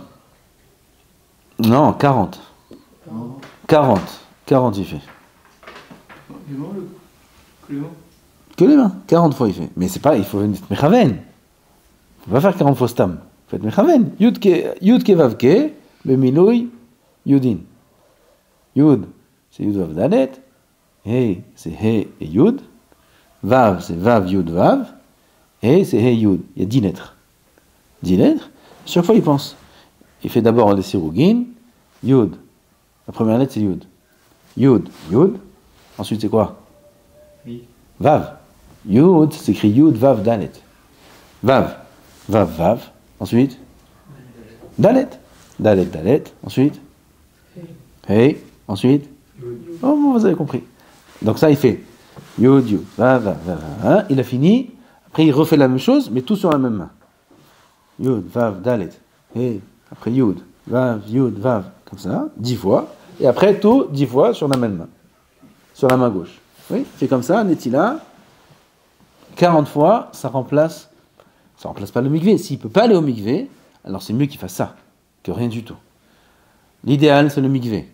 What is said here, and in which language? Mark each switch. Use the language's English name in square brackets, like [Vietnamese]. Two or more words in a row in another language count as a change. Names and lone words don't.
[French] Non, 40. 40 il fait. Que les mains. 40 fois il fait. Mais c'est pas, il faut être mechaven. Il ne faut pas faire 40 fois stam. Il faut être mechaven. [Hebrew] יוד וקה במילוי יודין. [French] Yud, c'est yud vav dalet. He, c'est he et yud. Vav, c'est vav, yud, vav. He, c'est he, yud. Il y a 10 lettres. 10 lettres. Chaque fois il pense. Il fait d'abord les sirugin. Yud. La première lettre c'est yud. Yud, yud. Ensuite c'est quoi? Vav. Yud, c'est écrit Yud, Vav, Dalet. Vav. Vav, Vav. Ensuite Dalet. Dalet, Dalet. Ensuite Hey. Ensuite Oh, bon, vous avez compris. Donc ça, il fait Yud, Yud, Vav, Vav, Vav. Hein? Il a fini. Après, il refait la même chose, mais tout sur la même main. Yud, Vav, Dalet. Hey. Après Yud, Vav, Yud, Vav. Comme ça, 10 fois. Et après, tout 10 fois sur la même main. Sur la main gauche. Oui, c'est comme ça, Netila, 40 fois, ça remplace pas le mikvé. S'il ne peut pas aller au mikvé, alors c'est mieux qu'il fasse ça, que rien du tout. L'idéal, c'est le mikvé.